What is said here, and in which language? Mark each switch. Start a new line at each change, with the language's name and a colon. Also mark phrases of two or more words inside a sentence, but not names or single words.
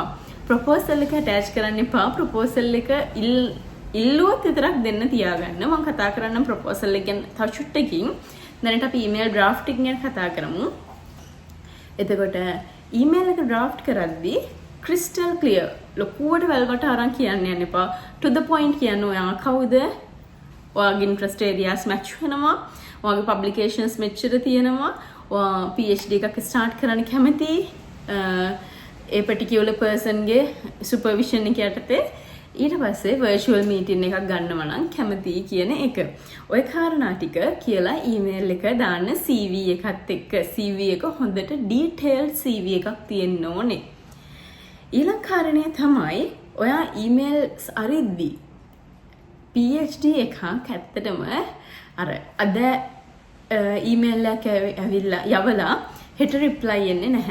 Sinhala: proposal එක attach කරන්න එපා. proposal එක ඉල්ලුවත් විතරක් දෙන්න තියාගන්න. මම කතා කරන්නම් proposal එක ගැන තව චුට්ටකින්. දැනට අපි
English: email drafting
Sinhala: ගැන කතා කරමු. එතකොට ඊමේල් එක ඩ්‍රාෆ්ට් කරද්දී
English: crystal clear
Sinhala: ලොකුවට වැල්වට අරන් කියන්න යන්න එපා.
English: to the point
Sinhala: කියන්න ඔයා කවුද? ඔයාගේ
English: interest areas match
Sinhala: වෙනවා. ඔයාගේ publications මෙච්චර තියෙනවා. ඔයා PhD එකක් start කරන්න කැමති. ඒ
English: particular person
Sinhala: ගේ supervision එක යටතේ ඊට පස්සේ
English: virtual meeting
Sinhala: එකක් ගන්නව නම් කැමති කියන එක. ඔය කාරණා ටික කියලා ඊමේල් එක දාන්න CV එකත් එක්ක. CV එක හොඳට
English: detailed CV
Sinhala: එකක් තියෙන්න ඕනේ. ඊළඟ කාරණය තමයි ඔයා ඊමේල්ස් අරිද්දි PhD එකක් ඇත්තටම අර අද ඊමේල් එක ඇවිල්ලා යවලා හෙට රිප්ලයි එන්නේ නැහැ.